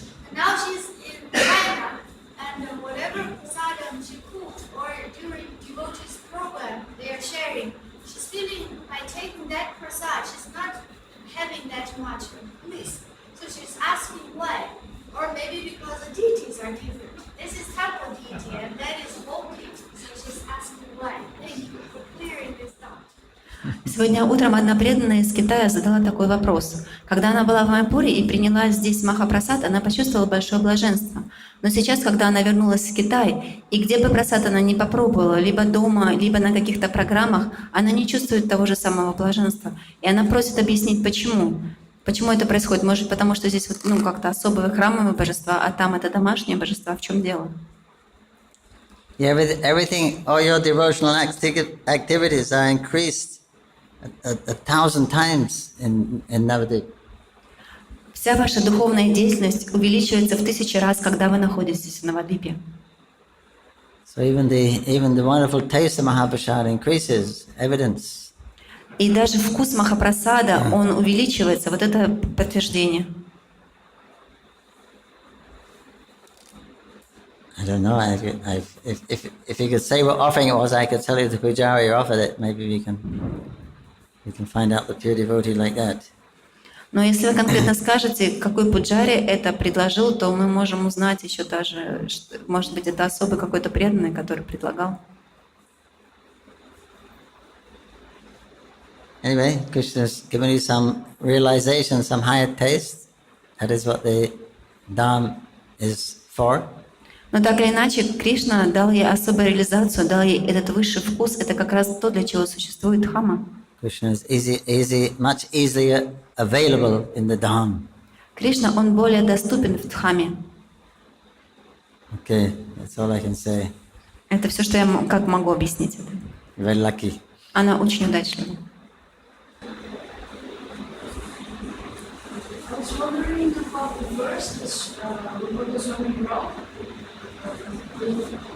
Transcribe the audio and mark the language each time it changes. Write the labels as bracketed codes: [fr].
[en] And now she's in China, and whatever prasadam she cooked or during devotees program they are sharing, she's feeling by taking that prasad, she's not having that much bliss. So she's asking why. Or maybe because the deities are different. This is temple deity and that is holy. So she's asking why. Thank you for clearing this doubt. [ru] Сегодня утром одна преданная из Китая задала такой вопрос. Когда она была в Майяпуре и приняла здесь Махапрасад, она почувствовала большое блаженство. Но сейчас, когда она вернулась в Китай, и где бы прасад она не попробовала, либо дома, либо на каких-то программах, она не чувствует того же самого блаженства. И она просит объяснить, почему. Почему это происходит? Может, потому что здесь как-то особые храмовые божества, а там это домашние божества. В чем дело? [en] Yeah, everything, all your devotional activities are increased 1,000 times in Navadvip. [ru] Вся ваша духовная деятельность увеличивается в 1000 раз, когда вы находитесь в Навадвипе. [en] So even the wonderful taste of Mahaprasad increases, evidence. [ru] И даже вкус Махапрасада, он увеличивается, вот это подтверждение. [en] I don't know, if you could say what offering it was, I could tell you the pujari offered it. Maybe we can find out the pure devotee like that. [ru] Но если вы конкретно скажете, какой пуджари это предложил, то мы можем узнать еще даже, может быть, это особый какой-то преданный, который предлагал. [en] Anyway, Krishna's given you some realization, some higher taste. That is what the Dham is for. [ru] Но так или иначе, Кришна дал ей особую реализацию, дал ей этот высший вкус. Это как раз то, для чего существует Дхамма. [en] Krishna is much easier available in the Dham. [ru] Кришна, он более доступен в Дхамме. [en] Okay, that's all I can say. [ru] Это все, что я как могу объяснить это. [en] Very lucky. [ru] Она очень удачлива. [en] I was wondering about the verse that Rupa Goswami wrote.